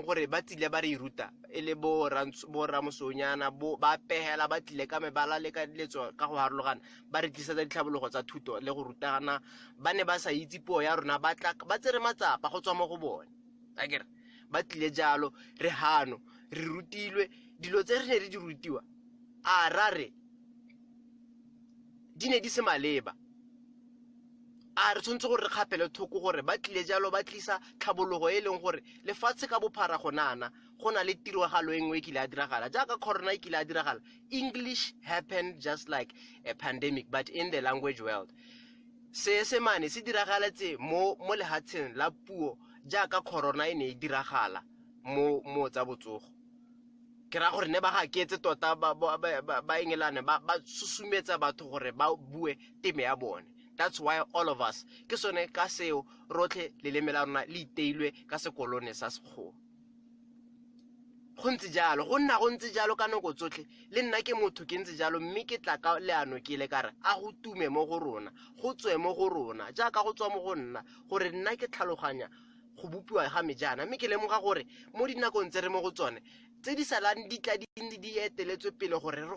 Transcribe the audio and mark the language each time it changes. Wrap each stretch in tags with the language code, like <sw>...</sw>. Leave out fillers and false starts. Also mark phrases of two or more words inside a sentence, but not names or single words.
<tn>gore ba tsile ba re ruta ele bo ramosonyana ba pehela ba tlile ka mebala le ka letso ka go harologana ba re tlisa ditlhabologo tsa thuto le go rutagana ba ne ba sa itse puo ya rona ba tsere matsapa go tswa mo go bone akere ba tlile jalo re hano re rutilwe dilo tse re ne re di rutiwa a rare di ne di se maleba a re tshwantse gore re kgapele thoko gore ba tlile jalo ba tlisa tlhabologo e leng gore lefatshe ka bophara gonana go na le tiragalo e nngwe e kile a diragala jaaka corona e kile a diragala.</tn> <en>English happened just like a pandemic but in the language world.</en> <tn>Seesemane se diragaletse mo lehatsheng la puo jaaka corona e ne e diragala mo tsa botsogo. Ke ra gore ne ba ga ketse tota ba engelane ba susumetsa batho gore ba bue teme ya bone.</tn> <en>That's why all of us</en> <tn>ke sone ka seo rotlhe leleme la rona le iteilwe ka sekolone sa sekgowa. Go ntse jalo go nna go ntse jalo ka nako tsotlhe le nna ke motho ke ntse jalo mme ke tla ka leano ke le kare a go tume mo go rona go tswe mo go rona jaaka go tswa mo go nna gore nna ke tlhaloganya go bopiwa ga mejana mme ke lemoga gore mo dinakong tse re mo go tsone tse di salang di tla di eteletswe pele gore re</tn>